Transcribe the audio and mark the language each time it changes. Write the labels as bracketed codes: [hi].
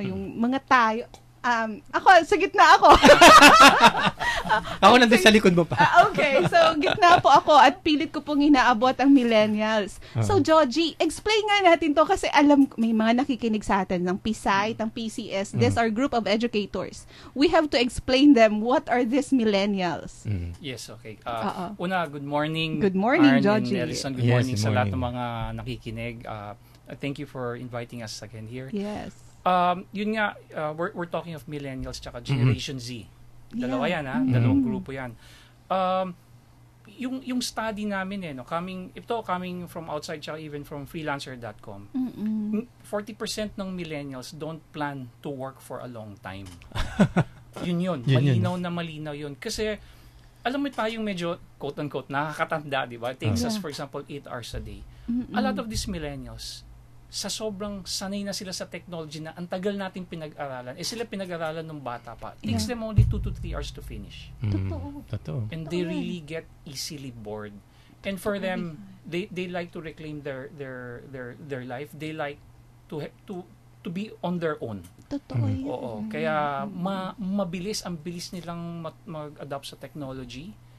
[tl] Yung mga tayo, ako, sa gitna ako. Ako nandun sa likod mo pa. Okay, so gitna po ako at pilit ko pong inaabot ang millennials. So, Georgie, explain nga natin to kasi alam, may mga nakikinig sa atin ng PSI, ng PCS. [en] These are group of educators. We have to explain them what are these millennials. Yes, okay. Una, good morning. Good morning, Arn Georgie. and Ellison. [tl] Good morning sa lahat ng mga nakikinig. [en] Thank you for inviting us again here. Yes. [tl] Yun nga, [en] we're talking of millennials [tl] tsaka Generation Z. Dalawa yan, ha? Dalawang grupo yan. Yung study namin, [en] coming from outside tsaka even from freelancer.com, 40% ng millennials don't plan to work for a long time. Yun. [tl] Malinaw yun. Kasi, alam mo tayong medyo, quote-unquote, nakakatanda, di ba? [en] It takes us, for example, 8 hours a day. A lot of these millennials, [tl] sa sobrang sanay na sila sa technology na ang tagal nating pinag-aralan, sila pinag-aralan ng bata pa. [en] It takes them only 2 to 3 hours to finish. [tl] Totoo. [en] And they really get easily bored. And for them, they like to reclaim their life. They like to be on their own. [tl] Totoo yun. Oo. Kaya ang bilis nilang mag-adapt sa technology.